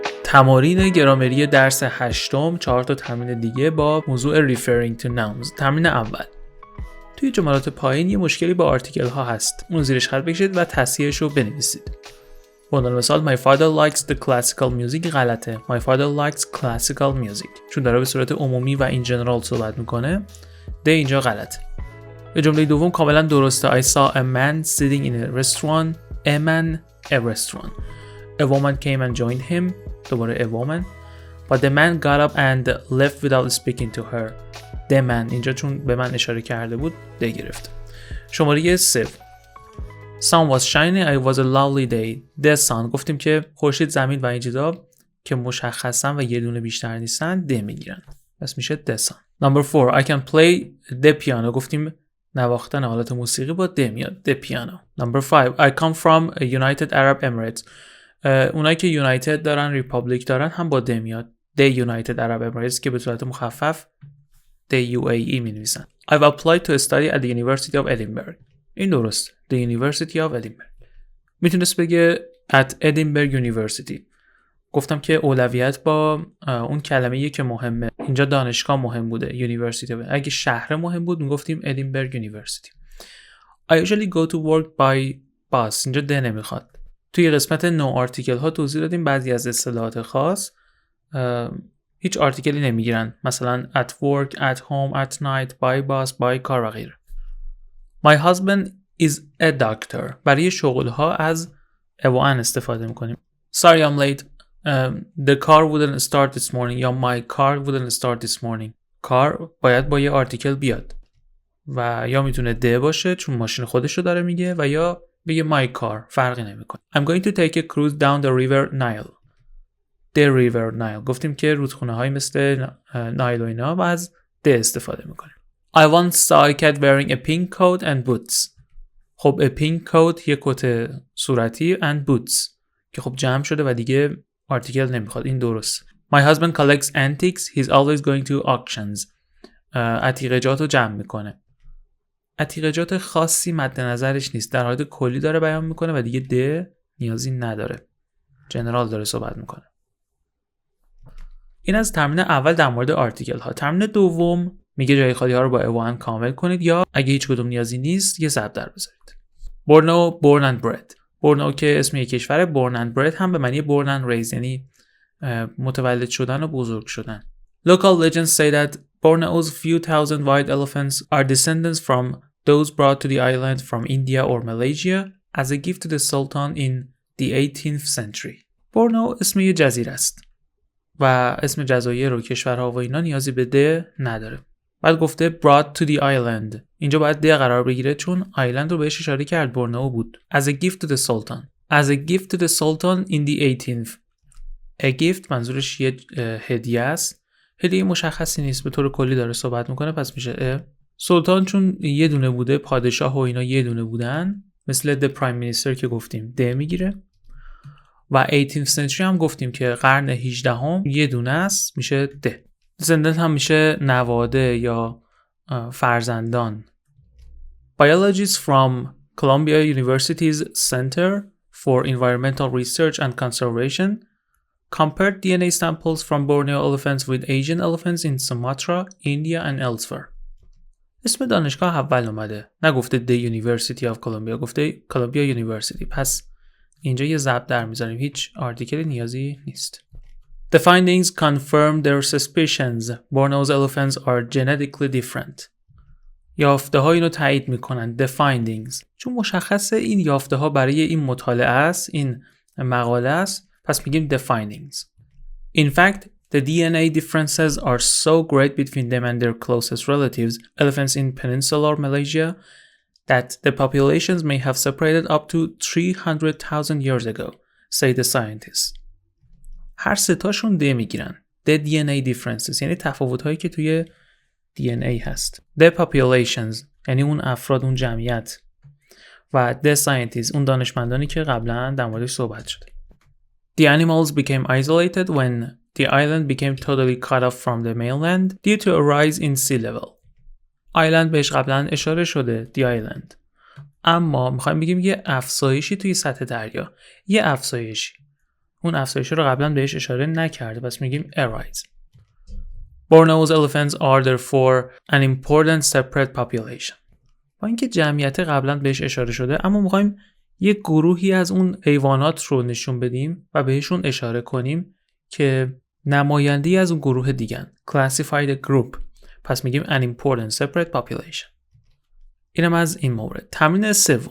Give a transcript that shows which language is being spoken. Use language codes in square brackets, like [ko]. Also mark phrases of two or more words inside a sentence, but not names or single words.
[fa] تمارین گرامری درس 8 4 تا تمرین دیگه با موضوع [en] referring to nouns. [fa] تمرین اول. توی جملات پایین یه مشکلی با آرتیکل ها هست. اون زیرش خط بکشید و تصحیحش رو بنویسید. به عنوان مثال [en] my father likes the classical music [fa] غلطه. [en] My father likes classical music. [fa] چون داره به صورت عمومی و [en] in general [fa] صحبت میکنه. ده اینجا غلطه. به جمله دوم کاملا درسته. [en] I saw a man sitting in a restaurant. A man, a restaurant. A woman came and joined him. [fa] دوباره [en] a woman. But the man got up and left without speaking to her. The man [fa] اینجا چون به من اشاره کرده بود ده گرفت. شماره 3. [en] Sun was shining. It was a lovely day. The sun. [fa] گفتیم که خورشید، زمین و این چیزا که مشخصن و یه دونه بیشتر نیستن ده میگیرن. پس میشه [en] the sun. Number 4. I can play the piano. [fa] گفتیم نواختن آلات موسیقی با ده میاد. [en] The piano. Number 5. I come from United Arab Emirates. [fa] اونایی که یونایتد دارن، ریپابلیک دارن هم با ده میاد. The United Arab Emirates که به صورت مخفف The UAE می نویسن. [en] I've applied to study at the University of Edinburgh. [fa] این درست. [en] The University of Edinburgh. [fa] میتونست بگه [en] at Edinburgh University. [fa] گفتم که اولویت با اون کلمه‌ای که مهمه. اینجا دانشگاه مهم بوده. University. اگه شهر مهم بود میگفتیم Edinburgh University. [en] I usually go to work by bus. [fa] اینجا ده نمیخواد. توی قسمت نو آرتیکل ها توضیح دادیم بعضی از اصطلاحات خاص هیچ آرتیکلی نمیگیرن. مثلا [en] at work, at home, at night, by bus, by car [fa] و غیره. [en] My husband is a doctor. [fa] برای شغل ها از a و an استفاده میکنیم. [en] Sorry I'm late. The car wouldn't start this morning. یا my car wouldn't start this morning. [fa] car باید با یه آرتیکل بیاد و یا میتونه ده باشه چون ماشین خودش رو داره میگه و یا بگه [en] my car. [fa] فرقی نمیکنه. [en] I'm going to take a cruise down the river Nile. The river Nile. [fa] گفتیم که رودخونه های مثل نایل و اینا و از ده استفاده میکنیم. [en] I once saw a cat wearing a pink coat and boots. [fa] خب [en] a pink coat [fa] یه کت صورتی [en] and boots [fa] که خب جمع شده و دیگه آرتیکل نمیخواد. این درست. [en] My husband collects antiques. He's always going to auctions. [fa] عتیقجات رو جمع میکنه. عتیقجات خاصی مد نظرش نیست. در حالت کلی داره بیان میکنه و دیگه ده نیازی نداره. جنرال داره صحبت میکنه. این از تمرین اول در مورد آرتیکل ها. تمرین دوم میگه جای خالی ها رو با اوان کامل کنید یا اگه هیچ کدوم نیازی نیست یه ضرب در بذارید. [en] بورنو born and bred. [fa] بورنو که اسم یک کشوره، [en] born and bred [fa] هم به معنی [en] born and raised [fa] یعنی متولد شدن و بزرگ شدن. [en] Local legends say that Borneo's few thousand white elephants are descendants from those brought to the island from India or Malaysia as a gift to the Sultan in the 18th century. [fa] بورنو اسم یه جزیره است و اسم جزایر و کشورها و اینا نیازی به ده نداره. بعد گفته [en] brought to the island. [fa] اینجا باید ده قرار بگیره چون آیلند رو بهش اشاره کرد. بورنو بود. [en] As a gift to the Sultan. As a gift to the Sultan in the 18th. A gift [fa] منظورش یه هدیه است. هدیه مشخصی نیست. به طور کلی داره صحبت میکنه پس میشه سلطان چون یه دونه بوده، پادشاه و اینا یه دونه بودن مثل [en] the prime minister [fa] که گفتیم ده میگیره و 18th century هم گفتیم که قرن 18 هم یه دونه است میشه ده. descendant هم میشه نواده یا فرزندان. [en] Biologists from Columbia University's Center for Environmental Research and Conservation compared DNA samples from Borneo elephants with Asian elephants in Sumatra, India and elsewhere. [fa] اسم دانشگاه اول اومده. نگفته The University of Columbia. گفته Columbia University. پس اینجا یه ضرب در میذاریم. هیچ آرتیکلی نیازی نیست. [en] The findings confirm their suspicions. Borneo's elephants are genetically different. [fa] یافته ها اینو تایید میکنن. [en] The findings. [fa] چون مشخصه این یافته ها برای این مطالعه است. این مقاله است. پس میگیم [en] the findings. In fact, the DNA differences are so great between them and their closest relatives, elephants in peninsular Malaysia, that the populations may have separated up to 300,000 years ago, say the scientists. [fa] هر سه تاشون ده میگیرن. [en] The DNA differences [fa] یعنی تفاوت‌هایی که توی DNA هست. [en] The populations [fa] یعنی اون افراد، اون جمعیت. و [en] the scientists [fa] اون دانشمندانی که قبلا در موردش صحبت شده. [en] The animals became isolated when the island became totally cut off from the mainland due to a rise in sea level. [fa] آیلند بهش قبلا اشاره شده. [en] The island. [fa] اما میخوایم بگیم یه افزایشی توی سطح دریا. یه افزایشی. اون افزایش رو قبلا بهش اشاره نکرده، پس میگیم arise. [en] Borneo's elephants are therefore an important separate population. [fa] با اینکه جمعیت قبلا بهش اشاره شده، اما میخوایم یک گروهی از اون حیوانات رو نشون بدیم و بهشون اشاره کنیم که نماینده‌ای از اون گروه دیگن. [en] Classify the group. [fa] پس میگیم [en] an important separate population. [fa] اینم از این مورد. تمرین سوم.